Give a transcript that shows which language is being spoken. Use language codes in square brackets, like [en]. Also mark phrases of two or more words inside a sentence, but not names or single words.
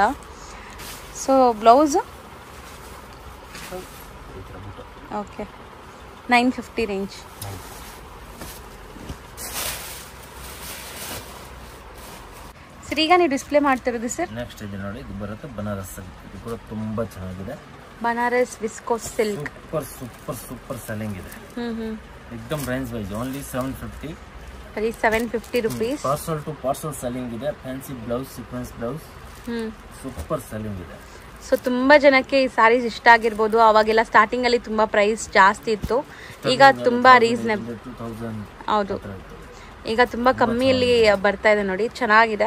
[en] so blouse okay 950 range. [kn] ಸರ್ ಈಗ ನೀವು ಡಿಸ್ಪ್ಲೇ ಮಾಡ್ತಿರೋದು ಸರ್? ನೆಕ್ಸ್ಟ್ ಇದೆ ನೋಡಿ, ಇದು ಬರುತ್ತೆ ಬನಾರಸ್ ಸಿಲ್ಕ್. ಇದು ಕೂಡ ತುಂಬ ಚೆನ್ನಾಗಿದೆ. [en] Banaras viscose silk. super selling ಇದೆ. एकदम range wise only 750. [hi] बड़ी 750 रुपीस. [en] parcel to parcel selling ಇದೆ. fancy blouse, sequence blouse, super selling ಇದೆ. [kn] ಸೊ ತುಂಬಾ ಜನಕ್ಕೆ ಈ ಸ್ಯಾರೀಸ್ ಇಷ್ಟ ಆಗಿರಬಹುದು. ಅವಾಗೆಲ್ಲ ಸ್ಟಾರ್ಟಿಂಗ್ ಅಲ್ಲಿ ತುಂಬಾ ಪ್ರೈಸ್ ಜಾಸ್ತಿ ಇತ್ತು, ಈಗ ತುಂಬಾ ರೀಸನೇಬಲ್. ಹೌದು, ಈಗ ತುಂಬಾ ಕಮ್ಮಿಯಲ್ಲಿ ಬರ್ತಾ ಇದೆ ನೋಡಿ, ಚೆನ್ನಾಗಿದೆ.